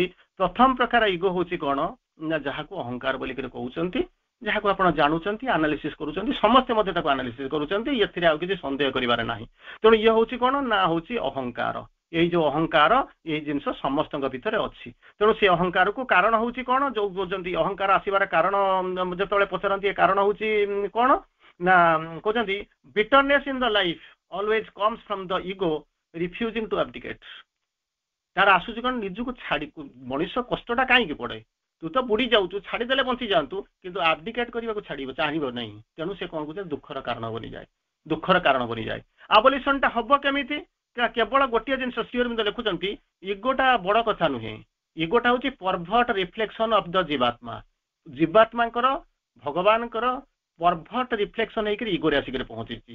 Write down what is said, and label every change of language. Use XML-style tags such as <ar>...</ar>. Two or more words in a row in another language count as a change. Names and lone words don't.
<or>ପ୍ରଥମ ପ୍ରକାର ଇଗୋ ହଉଛି କଣ ନା, ଯାହାକୁ ଅହଙ୍କାର ବୋଲିକରି କହୁଛନ୍ତି, ଯାହାକୁ ଆପଣ ଜାଣୁଛନ୍ତି, ଆନାଲିସିସ୍ କରୁଛନ୍ତି, ସମସ୍ତେ ମଧ୍ୟ ତାକୁ ଆନାଲିସିସ୍ କରୁଛନ୍ତି, ଏଥିରେ ଆଉ କିଛି ସନ୍ଦେହ କରିବାର ନାହିଁ। ତେଣୁ ଇଏ ହଉଛି କଣ ନା, ହଉଛି ଅହଙ୍କାର। ଏଇ ଯୋଉ ଅହଙ୍କାର, ଏଇ ଜିନିଷ ସମସ୍ତଙ୍କ ଭିତରେ ଅଛି। ତେଣୁ ସେ ଅହଙ୍କାରକୁ କାରଣ ହଉଛି କଣ, ଯୋଉ କହୁଛନ୍ତି ଅହଙ୍କାର ଆସିବାର କାରଣ ଯେତେବେଳେ ପଚାରନ୍ତି, ଏ କାରଣ ହଉଛି କଣ ନା, କହୁଛନ୍ତି</or> <en>bitterness in the life always comes from the ego refusing to abdicate।</en> <or>ତାର ଆସୁଛି କଣ, ନିଜକୁ ଛାଡି, ମଣିଷ କଷ୍ଟଟା କାହିଁକି ପଡେ, ତୁ ତ ବୁଡି ଯାଉଛୁ, ଛାଡିଦେଲେ ବଞ୍ଚି ଯାଆନ୍ତୁ, କିନ୍ତୁ ଆବଡିକେଟ୍ କରିବାକୁ ଚାହିଁବ ନାହିଁ। ତେଣୁ ସେ କଣ କହୁଛନ୍ତି, ଦୁଃଖର କାରଣ ବନିଯାଏ। ଆବୋଲିସନଟା ହବ କେମିତି, କେବଳ ଗୋଟିଏ ଜିନିଷ ଶ୍ରୀ ଅରବିନ୍ଦ ଲେଖୁଛନ୍ତି, ଇଗୋଟା ବଡ କଥା ନୁହେଁ, ଇଗୋଟା ହଉଛି</or> <en>pervert reflection of the</en> <or>ଜୀବାତ୍ମାଙ୍କର ଭଗବାନଙ୍କର</or> <en>pervert reflection</en> <or>ହେଇକରି ଇଗୋରେ ଆସିକରି ପହଞ୍ଚିଛି।</or>